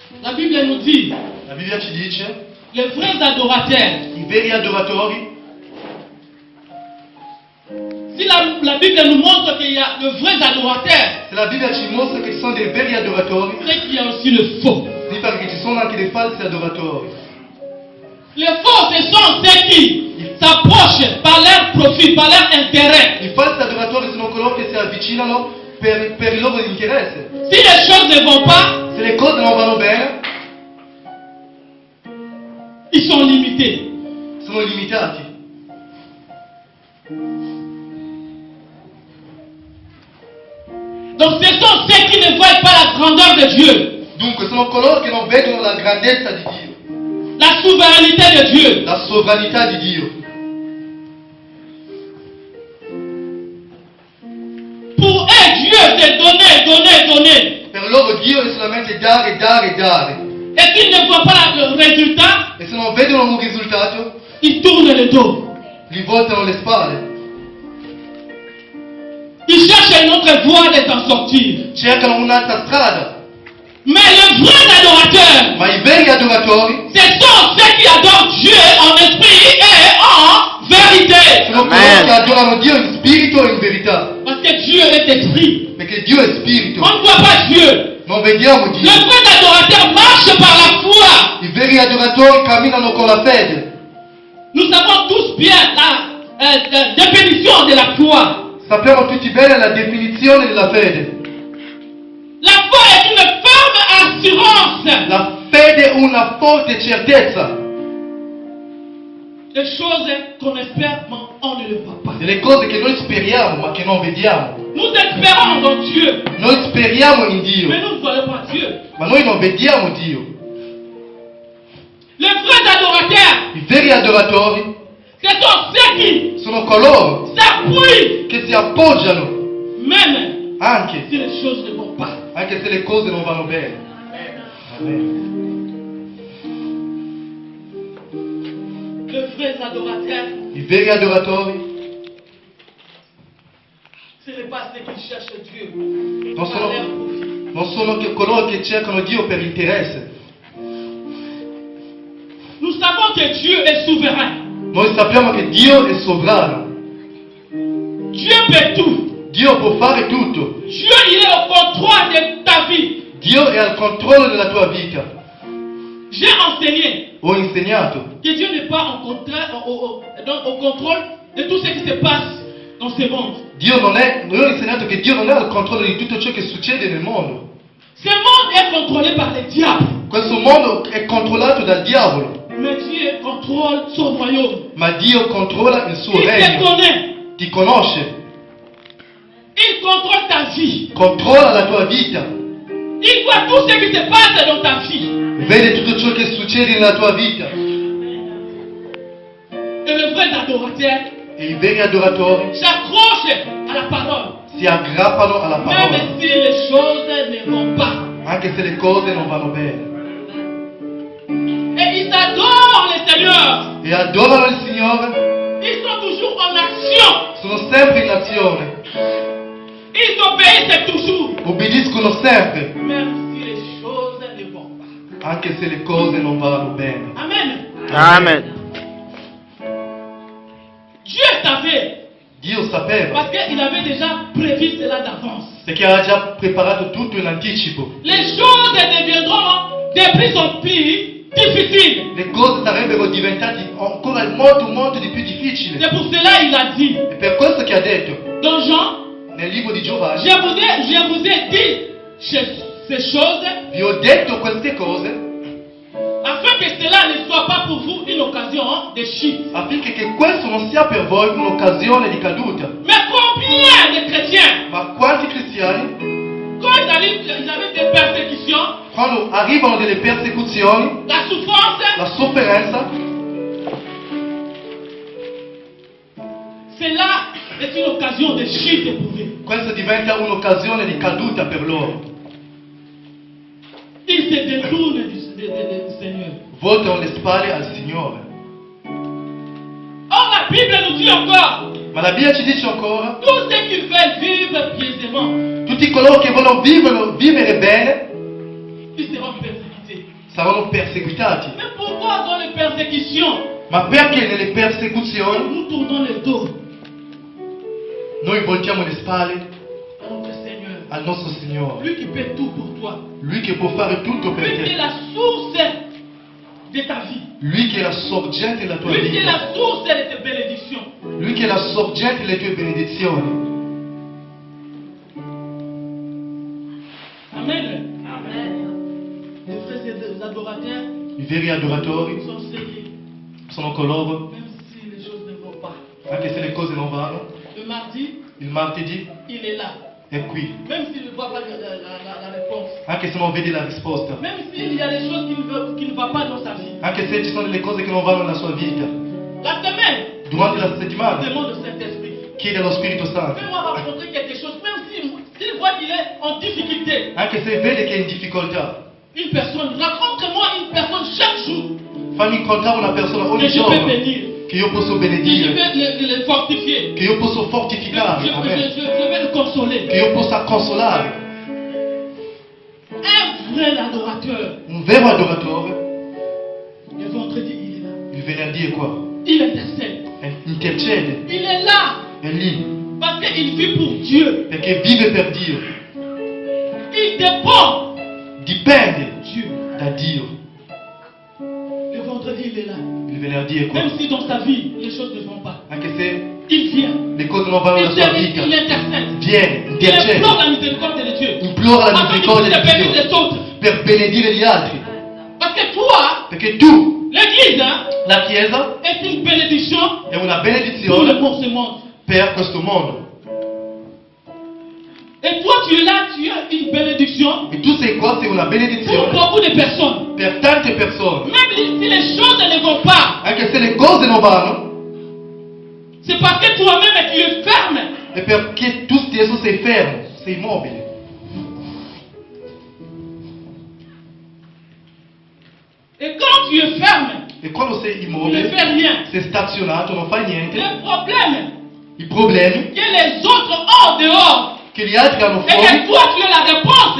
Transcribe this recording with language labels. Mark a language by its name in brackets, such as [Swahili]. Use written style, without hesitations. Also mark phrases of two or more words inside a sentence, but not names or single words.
[French] La Bible nous dit, [Italian] La Bibbia ci dice, [French] les vrais adorateurs, [Italian] i veri adoratori, [French] si la Bible nous montre qu'il y a de vrais adorateurs, [Italian] se la Bibbia ci mostra che ci sono dei veri adoratori, [French] c'est qu'il y a aussi le faux. [Italian] significa che ci sono anche dei falsi adoratori. [French] Les faux, ce sont ceux qui s'approchent par leur profit, par leur intérêt. [Italian] I falsi adoratori sono coloro che si avvicinano per il loro interesse. [French] Si les choses ne vont pas, [Italian] Se le cose non vanno bene, [French] ils sont limités. [Italian] sono limitati. [French] Donc ce sont ceux qui ne voient pas la grandeur de Dieu, [Italian] Dunque sono coloro che non vedono la grandezza di Dio, [French] la souveraineté de Dieu. [Italian] la sovranità di Dio. [French] Pour eux, Dieu c'est donner. [Italian] Per loro Dio è solamente dare, dare, dare. [French] Et qu'ils ne voient pas le résultat, [Italian] E se non vedono un risultato, [French] ils tournent le dos. [Italian] gli voltano le spalle. [French] Ils cherchent une autre voie de s'en sortir. [Italian] Cercano un'altra strada. [French] Mais le vrai adorateur, [Italian] Ma i veri adoratori [French] ce sont ceux qui adorent Dieu en esprit et en vérité. [Italian] sono coloro che adorano Dio in spirito e in verità. [French] Parce que Dieu est esprit. [Italian] Perché Dio è spirito. [French] On ne voit pas Dieu. [Italian] Non vediamo [French] Le [Italian] Dio. [French] vrai adorateur marche par la foi. [Italian] I veri adoratori camminano con la fede. [French] Nous savons tous bien la définition de la foi. [Italian] Sappiamo tutti bene la definizione della fede. [French] La foi est une ferme assurance [Italian] La fede è una forte certezza [French] des choses qu'on espère, mais on ne le voit pas. [Italian] delle cose che noi speriamo ma che non vediamo. [French] Nous espérons en Dieu, [Italian] Noi speriamo in Dio, [French] mais nous ne voyons pas Dieu. [Italian] ma noi non vediamo Dio. [French] Les vrais adorateurs, [Italian] I veri adoratori [French] ce sont ceux qui [Italian] sono coloro [French] s'appuient, [Italian] che si appoggiano [French] même [Italian] anche [French] si les choses ne vont pas. [Italian] se le cose non vanno bene. [French] Amen. Les vrais adorateurs, [Italian] I veri adoratori [French] ce n'est pas ceux qui cherchent Dieu [Italian] non [French] par [Italian] sono, [French] leur profit. [Italian] non sono che coloro che cercano Dio per interesse. [French] Nous savons que Dieu est souverain. [Italian] Noi sappiamo che Dio è sovrano. [French] Dieu peut tout. [Italian] Dio può fare tutto. [French] Dieu, il est au contrôle de ta vie. [Italian] Dio è al controllo della tua vita. [French] J'ai enseigné [Italian] Ho insegnato [French] que Dieu n'est pas au contrôle de tout ce qui se passe dans ce monde. [Italian] Noi ho insegnato che Dio non è al controllo di tutto ciò che succede nel mondo. [French] Ce monde est contrôlé par les diables. [Italian] Questo mondo è controllato dal diavolo, [French] Mais Dieu contrôle son royaume. [Italian] ma Dio controlla il suo [French] Il te [Italian] regno. [French] connaît. [Italian] Ti conosce, [French] Il contrôle ta vie. [Italian] controlla la tua vita, [French] Il voit tout ce qui se passe dans ta vie. [Italian] vede tutto ciò che succede nella tua vita. [French] Et le vrai adorateur [Italian] E i veri adoratori [French] s'accroche à la parole. [Italian] si aggrappano alla parola, [French] Même si les choses ne vont pas. [Italian] anche se le cose non vanno bene. [French] Et ils adorent le Seigneur. [Italian] E adorano il Signore, [French] Ils sont toujours en action. [Italian] sono sempre in azione, [French] Ils obéissent toujours. [Italian] obbediscono sempre, [French] Même si les choses ne vont pas. [Italian] anche se le cose non vanno bene. [French] Amen. [Italian] Amen. [French] Dieu savait. [Italian] Dio sapeva, [French] Parce qu'il avait déjà prévu cela d'avance. [Italian] perché aveva già preparato tutto in anticipo. [French] Les choses deviendront de plus en plus difficiles. [Italian] Le cose sarebbero diventate ancora molto di più difficili. [French] C'est pour cela il a dit [Italian] E per questo che ha detto [French] dans Jean, [Italian] nel libro di Giovanni, [French] je vous ai dit ces choses [Italian] vi ho detto queste cose [French] afin que cela ne soit pas pour vous une occasion de chute. [Italian] affinché che questo non sia per voi un'occasione di caduta. [French] Mais combien de chrétiens, [Italian] Ma quanti cristiani, [French] quand ils avaient des persécutions, [Italian] quando arrivano delle persecuzioni, [French] la souffrance, [Italian] la sofferenza, [French] cela est une occasion de chute pour eux. [Italian] questo diventa un'occasione di caduta per loro. [French] Ils se détournent du Seigneur. [Italian] Voltano le spalle al Signore. [French] Or la Bible nous dit encore, [Italian] Ma la Bibbia ci dice ancora, [French] tous ceux qui veulent vivre pieusement, [Italian] tutti coloro che vogliono vivere bene [French] ils seront persécutés. [Italian] saranno perseguitati. [French] Mais pourquoi dans les persécutions, [Italian] Ma perché nelle persecuzioni [French] nous tournons le dos [Italian] noi voltiamo le spalle [French] à notre Seigneur? [Italian] al nostro Signore? [French] Lui qui fait tout pour toi. [Italian] Lui che può fare tutto per [French] Lui qui est [Italian] te. [French] la source de ta vie. [Italian] Lui che è la sorgente della tua [French] Lui qui est [Italian] vita. [French] la source de tes bénédictions. [Italian] Lui che è la sorgente delle tue benedizioni. [French] Amen. Les frères et les adorateurs [Italian] I veri adoratori [French] sont sérieux, [Italian] sono coloro, [French] même si les choses ne vont pas. [Italian] anche se le cose non vanno, [French] Le mardi, [Italian] il martedì [French] il est là. [Italian] è qui. [French] Même s'il ne voit pas la réponse. [Italian] Anche se non vedi la risposta. [French] Même s'il y a des choses qui ne vont pas dans sa vie. [Italian] Anche se ci sono delle cose che non vanno nella sua vita. [French] La semaine, [Italian] Durante la settimana [French] demande au Saint-Esprit. [Italian] chiede allo Spirito Santo. [French] Fais-moi rencontrer quelque chose, même s'il voit qu'il est en difficolté. [Italian] Anche se vede che è in difficoltà. [French] Une personne, rencontre-moi une personne chaque jour [Italian] Fammi incontrare una persona ogni [French] que je peux [Italian] giorno [French] bénir, [Italian] che io posso [French] que je [Italian] benedire, [French] peux le fortifier, [Italian] che io posso [French] je [Italian] fortificare, amen. [French] vais le consoler. [Italian] Che io possa consolare. [French] Un vrai adorateur. [Italian] Un vero adoratore, [French] Le vendredi, il est là. [Italian] il venerdì è qua, [French] Il intercède. [Italian] intercede, [French] Il est là [Italian] è lì, [French] parce qu'il vit pour Dieu. [Italian] perché vive per Dio, [French] Il dépend [Italian] dipende [French] de Dieu. [Italian] da Dio. [French] Le vendredi, il est là. [Italian] Il venerdì è qua, [French] Même si dans sa vie, les choses ne vont pas. [Italian] anche se [French] Il vient. [Italian] le cose non vanno nella [French] Il [Italian] sua [French] vient, [Italian] vita, [French] il intercède. [Italian] viene, [French] Il [Italian] intercede, [French] implore la miséricorde de Dieu. [Italian] implora la [French] Afin qu'il puisse [Italian] misericordia di [French] bénir [Italian] Dio [French] les autres. [Italian] per benedire gli altri, [French] Parce que toi, [Italian] perché tu, [French] l'église, hein, [Italian] la Chiesa, [French] est une bénédiction [Italian] è una [French] pour le [Italian] benedizione [French] monde. [Italian] per questo mondo. [French] Et toi, tu es là, tu as une bénédiction [Italian] E tu sei qua, sei una [French] pour [Italian] benedizione [French] beaucoup de personnes. [Italian] per tante persone. [French] Même si les choses ne vont pas, [Italian] Anche se le cose non vanno, [French] c'est parce que toi-même tu es ferme. [Italian] è perché tu stesso sei fermo, sei immobile. [French] Et quand tu es ferme, [Italian] E quando sei [French] tu ne [Italian] immobile, [French] fais rien. [Italian] sei stazionato, non fai niente, [French] Le problème [Italian] i problemi [French] que les autres ont dehors, [Italian] che gli altri hanno [French] et que [Italian] fuori [French] toi tu es la réponse.